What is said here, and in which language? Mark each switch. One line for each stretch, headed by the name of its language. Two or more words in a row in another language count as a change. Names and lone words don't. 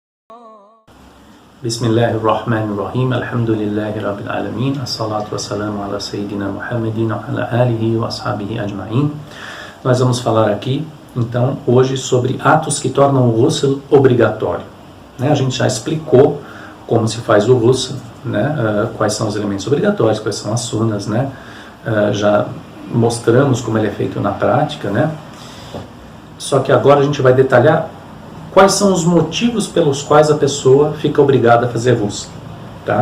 Arabic: بسم الله الرحمن الرحيم، الحمد لله رب العالمين، الصلاة والسلام على سيدنا محمد وعلى آله وأصحابه أجمعين.
Portuguese: Nós vamos falar aqui, então, hoje sobre atos que tornam o ghusl obrigatório. A gente já explicou como se faz o ghusl, quais são os elementos obrigatórios, quais são as sunas, já mostramos como ele é feito na prática, Só que agora a gente vai detalhar quais são os motivos pelos quais a pessoa fica obrigada a fazer ghusl, tá?